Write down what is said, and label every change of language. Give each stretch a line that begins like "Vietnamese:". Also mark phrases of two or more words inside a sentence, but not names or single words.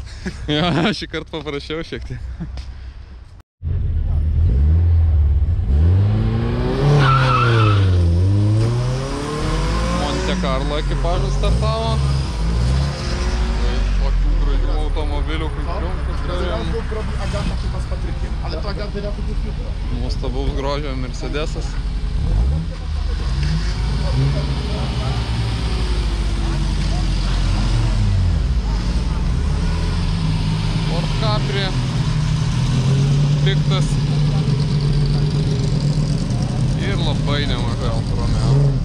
Lithuanian: Jo, šį kartą paprašiau šiek tiek. Monte Carlo ekipažas startavo. Tokių gražių automobilių kaip Triumfas turėjom.
Polish: Agata chyba z Patrykiem, ale to Agaty ratów jutro.
Lithuanian: Nuostabaus grožio Mercedesas. Ford Capri. Piktas. Ir labai nemažai Alfa Romeo.